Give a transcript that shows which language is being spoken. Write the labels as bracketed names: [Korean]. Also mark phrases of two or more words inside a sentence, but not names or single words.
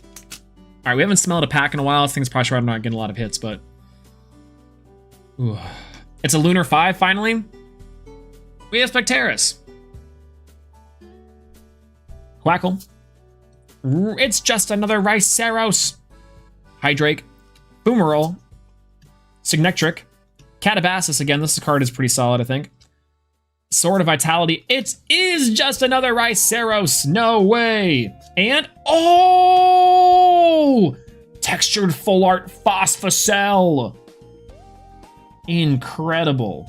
[English] All right, we haven't smelled a pack in a while. This thing's probably sure I'm not getting a lot of hits, but... Ooh. It's a Lunar 5, finally. We have Spectaris. Quackle. It's just another Riceros. Hydrake. Boomerol. Signectric. Catabasis again. This card is pretty solid, I think. Sword of Vitality. It is just another Riceros. No way. And, oh! Textured Full Art Phosphocell. Incredible.